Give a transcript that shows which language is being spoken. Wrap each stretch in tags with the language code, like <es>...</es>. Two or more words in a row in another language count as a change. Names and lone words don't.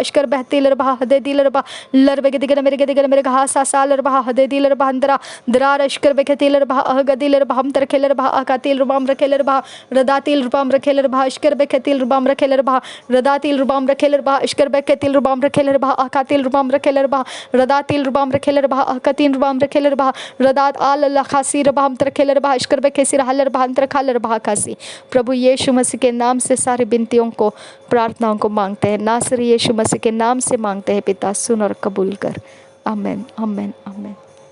<hi>अश्कर बहतिलर बहा हदे दिलर बहा लर बेगदिगन मिरग हासा सालर बहा हदे दिलर बहांदरा दरार अश्कर बेकेतिलर बहा अहगदिलर बहांतर खेलर बहा अकातिल रुबाम रखेलर बहा रदातिल रुबाम रखेलर बहा अश्कर बेकेतिल रुबाम रखेलर बहा रदातिल रुबाम रखेलर बहा अश्कर बेकेतिल रुबाम रखेलर बहा अकातिल रुबाम रखेलर बहा रदातिल रुबाम रखेलर बहा अकातिन रुबाम रखेलर बहा रदात आल लखासी रुबाम तरखेलर बहा अश्कर बेकेसिर हलर बहांतर खालर बहा कासी। प्रभु यीशु मसीह के नाम से सारी विनतियों को प्रार्थनाओं को मांगते हैं, नासरी यीशु मसीह के नाम से मांगते हैं पिता, सुन और कबूल कर। आमेन आमेन आमेन।</hi>